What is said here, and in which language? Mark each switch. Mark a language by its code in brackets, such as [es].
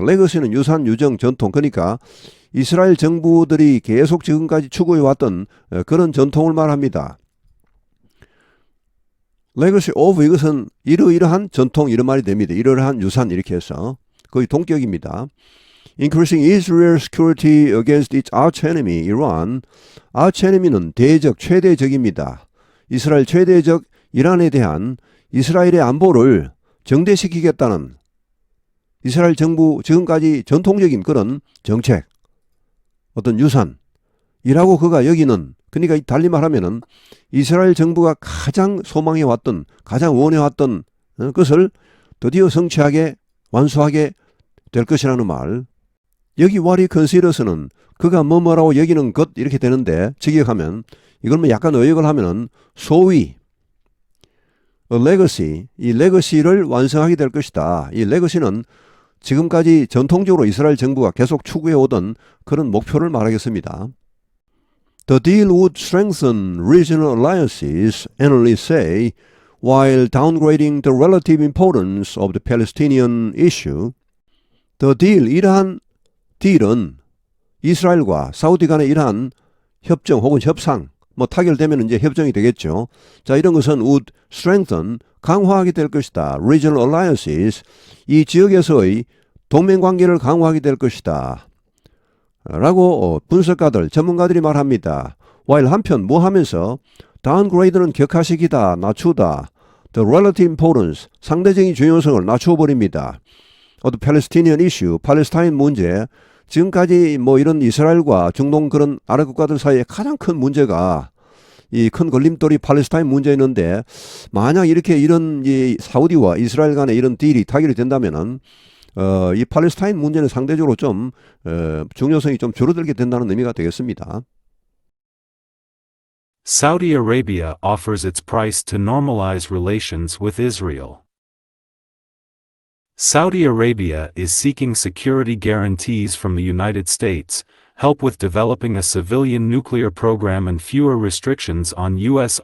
[ko] 레거시는 유산, 유정, 전통. 그러니까 이스라엘 정부들이 계속 지금까지 추구해왔던 그런 전통을 말합니다. 레거시 오브, 이것은 이러이러한 전통 이런 말이 됩니다. 이러이러한 유산 이렇게 해서 거의 동격입니다. [en] Increasing Israel's security against its arch enemy, Iran. [ko] arch enemy는 대적, 최대적입니다. 이스라엘 최대적 이란에 대한 이스라엘의 안보를 정대시키겠다는 이스라엘 정부 지금까지 전통적인 그런 정책, 어떤 유산이라고 그가 여기는, 그러니까 달리 말하면은 이스라엘 정부가 가장 소망해왔던, 가장 원해왔던 것을 드디어 성취하게, 완수하게 될 것이라는 말. 여기 what he considers는 그가 뭐뭐라고 여기는 것 이렇게 되는데, 직역하면 이걸 뭐 약간 의역을 하면은 소위 a legacy, 이 레거시를 완성하게 될 것이다. 이 레거시는 지금까지 전통적으로 이스라엘 정부가 계속 추구해오던 그런 목표를 말하겠습니다. [en] The deal would strengthen regional alliances, analysts say, while downgrading the relative importance of the Palestinian issue. [ko] The deal, 이러한 딜은 이스라엘과 사우디 간의 이러한 협정 혹은 협상, 뭐 타결되면 이제 협정이 되겠죠. 자, 이런 것은 would strengthen, 강화하게 될 것이다. [en] Regional alliances, [ko] 이 지역에서의 동맹관계를 강화하게 될 것이다. 라고 분석가들, 전문가들이 말합니다. while 한편 뭐 하면서 downgrade는 격하시키다, 낮추다. [en] The relative importance, [ko] 상대적인 중요성을 낮추어 버립니다. The Palestinian issue, 팔레스타인 문제, 지금까지 뭐 이런 이스라엘과 중동 그런 아랍 국가들 사이에 가장 큰 문제가 이 큰 걸림돌이 팔레스타인 문제였는데 만약 이렇게 이런 이 사우디와 이스라엘 간의 이런 딜이 타결이 된다면은 이 팔레스타인 문제는 상대적으로 좀 중요성이 좀 줄어들게 된다는 의미가 되겠습니다. [en] Saudi Arabia offers its price to normalize relations with Israel. Saudi Arabia is seeking security guarantees from the United States, help with developing a civilian nuclear program and fewer restrictions on U.S.